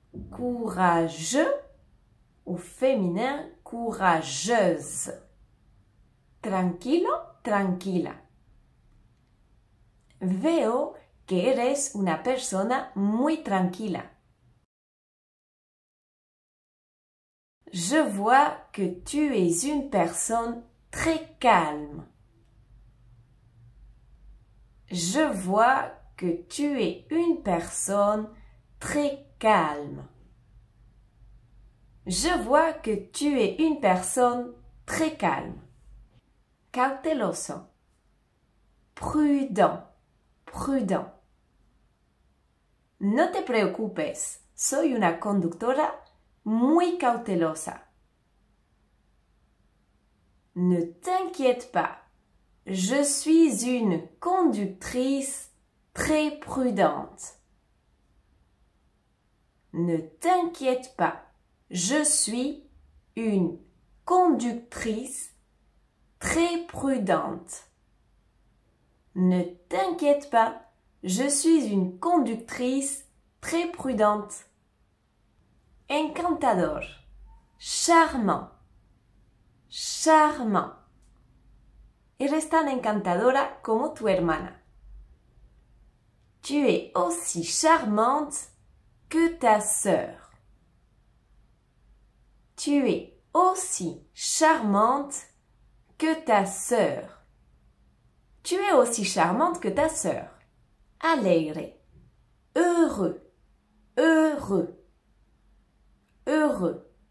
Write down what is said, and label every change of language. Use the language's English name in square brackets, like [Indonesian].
[French] Courageux ou féminin, courageuse. [Spanish] Tranquilo, tranquila. Veo que eres una persona muy tranquila. [French] Je vois que tu es une personne très calme. Je vois que tu es une personne très calme. Je vois que tu es une personne très calme. Cauteloso. prudent, prudent. [Spanish] No te preocupes, soy una conductora muy cautelosa. [French] Ne t'inquiète pas, je suis une conductrice très prudente. Ne t'inquiète pas, je suis une conductrice très prudente. Ne t'inquiète pas, je suis une conductrice très prudente. Encantador, charmant, charmant. [Spanish] Eres tan encantadora como tu hermana. [French] Tu es aussi charmante que ta sœur. Tu es aussi charmante que ta sœur. Tu es aussi charmante que ta sœur. Alegre, heureux, heureux, heureux.